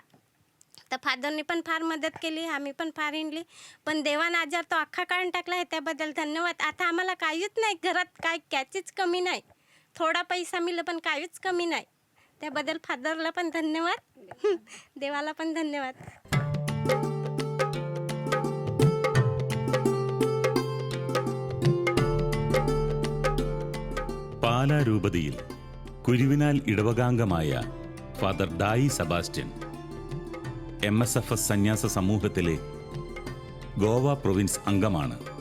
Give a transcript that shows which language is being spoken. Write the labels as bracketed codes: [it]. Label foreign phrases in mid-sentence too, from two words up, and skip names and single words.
[mr] तर फादरने पण फार मदत केली, आम्ही पण फार हिंडली. पण देवानं आजार तो अख्खा काढून टाकला आहे, त्याबद्दल धन्यवाद. आता आम्हाला काहीच नाही, घरात काय कॅचीच कमी नाही. थोडा पैसा मिळाला पण काहीच कमी नाही. त्याबद्दल फादरला पण धन्यवाद, देवाला पण धन्यवाद. [ml] പാലാ രൂപതയിൽ കുരുവിനാൽ ഇടവകാംഗമായ ഫാദർ ഡായി സെബാസ്റ്റ്യൻ MSFS സന്യാസ സമൂഹത്തിലെ ഗോവ പ്രൊവിൻസ് അംഗമാണ്.